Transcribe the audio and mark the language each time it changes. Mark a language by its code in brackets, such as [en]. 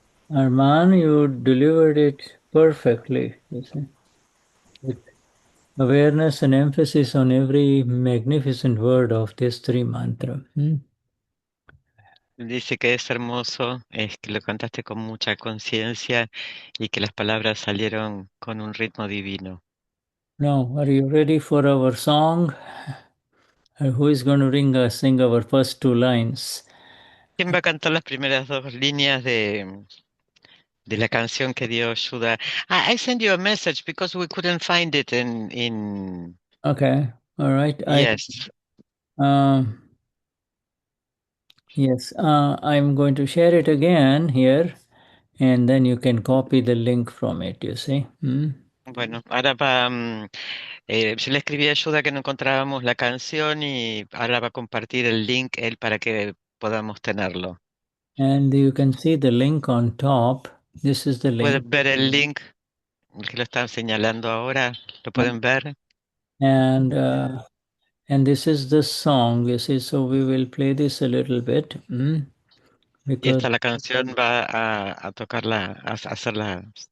[en] Arman, you delivered it perfectly. You see, with awareness and emphasis on every magnificent word of this three mantra. [es] Dice que es hermoso, es que lo cantaste con mucha conciencia y que las palabras salieron con un ritmo divino. [en] Now, are you ready for our song? Who is going to sing our first two lines? [es] ¿Quién va a cantar las primeras dos líneas de la canción que dio Shuda? [en] I sent you a message because we couldn't find it in Okay, all right. yes. Um, Yes, I'm going to share it again here, and then you can copy the link from it, you see. [es] Bueno, ahora yo le escribí ayuda que no encontrábamos la canción y ahora va a compartir el link él para que podamos tenerlo. [en] And you can see the link on top. This is the link. [es] ¿Pueden ver el link? El que lo están señalando ahora, ¿lo pueden ver? [en] And this is the song, you see. So we will play this a little bit, [es] Y [en] because [es] esta la canción va a tocarla, a hacerla,